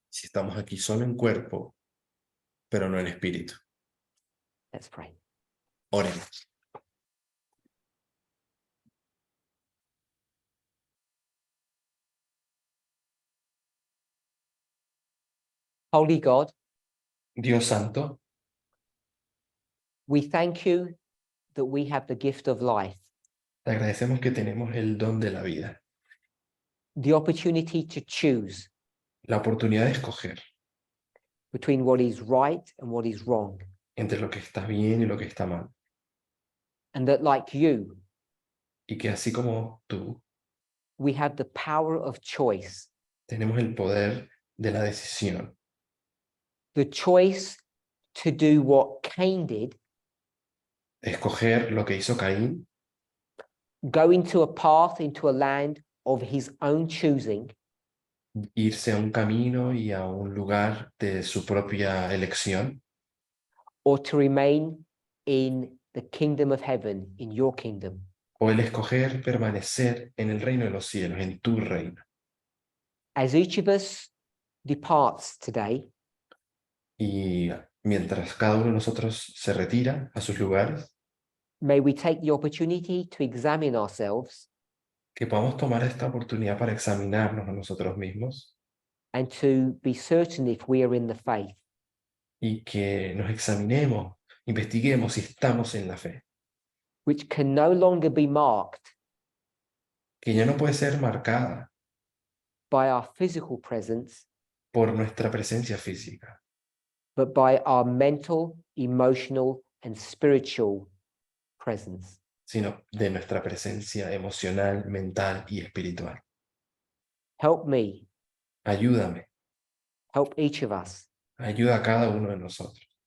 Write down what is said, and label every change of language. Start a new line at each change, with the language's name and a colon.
Spanish: Si estamos aquí solo en cuerpo, pero no en espíritu.
English: Let's pray.
Spanish: Oremos.
English: Holy God,
Spanish: Dios Santo,
English: we thank you that we have the gift of life,
Spanish: te agradecemos que tenemos el don de la vida,
English: the opportunity to choose
Spanish: la oportunidad de escoger
English: between what is right and what is wrong.
Spanish: entre lo que está bien y lo que está mal.
English: And that, like you,
Spanish: Y que así como tú,
English: we have the power of choice,
Spanish: tenemos el poder de la decisión.
English: the choice to do what Cain did,
Spanish: Escoger lo que hizo Caín,
English: go into a path, into a land of his own choosing,
Spanish: irse a un camino y a un lugar de su propia elección,
English: or to remain in the kingdom of heaven, in your kingdom.
Spanish: o el escoger permanecer en el reino de los cielos, en tu reino.
English: As each of us departs today,
Spanish: Y mientras cada uno de nosotros se retira a sus lugares,
English: may we take the opportunity to examine ourselves
Spanish: Que podamos tomar esta oportunidad para examinarnos a nosotros mismos
English: and to be certain if we are in the faith.
Spanish: y que nos examinemos, investiguemos si estamos en la fe,
English: Which can no longer be marked
Spanish: que ya no puede ser marcada
English: by our physical presence,
Spanish: por nuestra presencia física,
English: but by our mental, emotional, and spiritual presence.
Spanish: sino de nuestra presencia emocional, mental y espiritual.
English: Help me,
Spanish: Ayúdame,
English: help each of us
Spanish: ayuda a cada uno de nosotros